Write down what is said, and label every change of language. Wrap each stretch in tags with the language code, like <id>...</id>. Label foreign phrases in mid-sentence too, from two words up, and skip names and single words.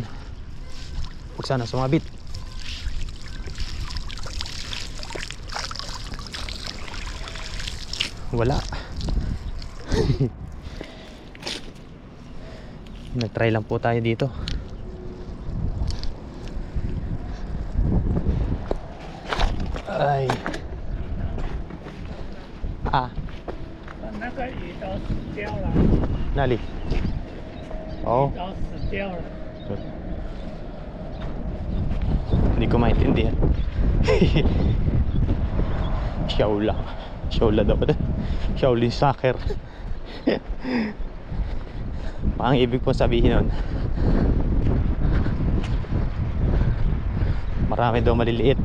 <tl>Huwag sana sumabit. Wala. Nag-try lang po tayo dito. Ay.</tl> <zh>那个鱼都死掉了，哪里？哦，都死掉了。</zh> <tl>hindi ko maintindihan. Shaola. Shaola daw ba? Shaolin soccer. Ang ibig po sabihin nun, marami daw maliliit.</tl>